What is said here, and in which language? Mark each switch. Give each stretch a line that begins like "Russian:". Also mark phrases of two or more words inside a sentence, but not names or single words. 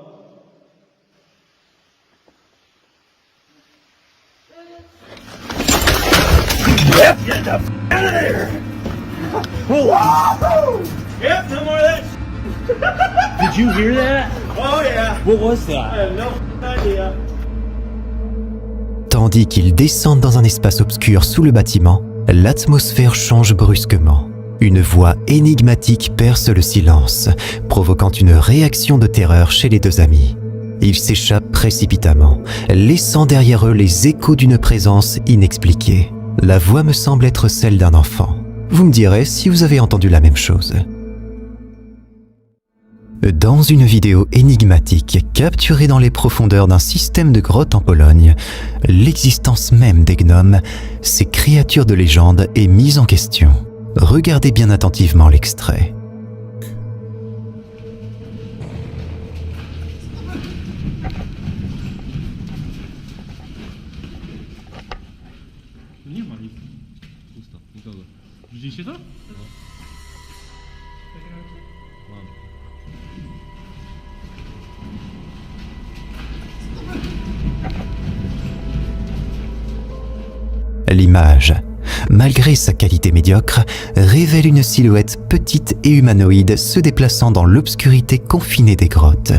English: Yep, get the f out of there! Whoa! Yep, no more of that. Did you hear that? Oh yeah. What was I that? have no idea.
French: Tandis qu'ils descendent dans un espace obscur sous le bâtiment, l'atmosphère change brusquement. Une voix énigmatique perce le silence, provoquant une réaction de terreur chez les deux amis. Ils s'échappent précipitamment, laissant derrière eux les échos d'une présence inexpliquée. La voix me semble être celle d'un enfant. Vous me direz si vous avez entendu la même chose. Dans une vidéo énigmatique capturée dans les profondeurs d'un système de grottes en Pologne, l'existence même des gnomes, ces créatures de légende, est mise en question. Regardez bien attentivement l'extrait.
Polish: Nie ma nic. Pusto, nikogo. Widzieliście to? Mam.
French: L'image, malgré sa qualité médiocre, révèle une silhouette petite et humanoïde se déplaçant dans l'obscurité confinée des grottes.